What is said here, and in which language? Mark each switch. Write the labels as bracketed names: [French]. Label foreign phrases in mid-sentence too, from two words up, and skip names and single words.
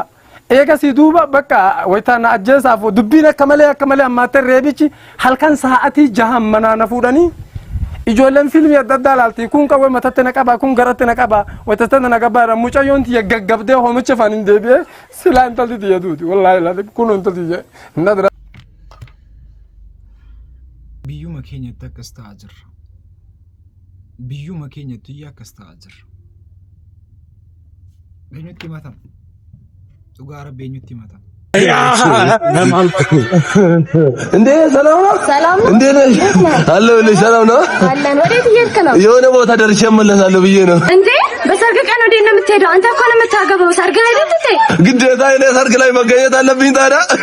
[Oromo] Eega si duuba bakka waytaan ajjeesaaf dubbiin akka malee ammaatee reebichi halkan sa'aatii 6 manaa na fuudhanii ijoolleen fiilmii adda addaa ilaalti kun qawwee mataatti na qaba kun garatti na qaba waytaatti na qabaa mucayyoon tiyya gaggabdee hoomicha faan hin deebi'ee silaa intalti tiyya duuti wallaahi kun intalti tiyya nadra. Biyyuma keenyatti akkas ta'aa jirra. Biyyuma keenyatti akkas ta'aa jirra. Eenyutti himatama? Dhugaa Rabbi eenyutti himatama? [Amharic] እንዴ ሰላም ነው? ሰላም ነው? እንዴ ነሽ? አለሁልሽ። ሰላም ነው? አለን። ወዴት እየሄድክ ነው? የሆነ ቦታ ደርሼ እመለሳለሁ ብዬ ነው። እንዴ በሰርግ ቀን ወዴት ነው የምትሄደው? አንተ እኮ ነው የምታገባው። ሰርግ ላይ አይደል? ግዴታ እኔ ሰርግ ላይ መገኘት አለብኝ ታዲያ።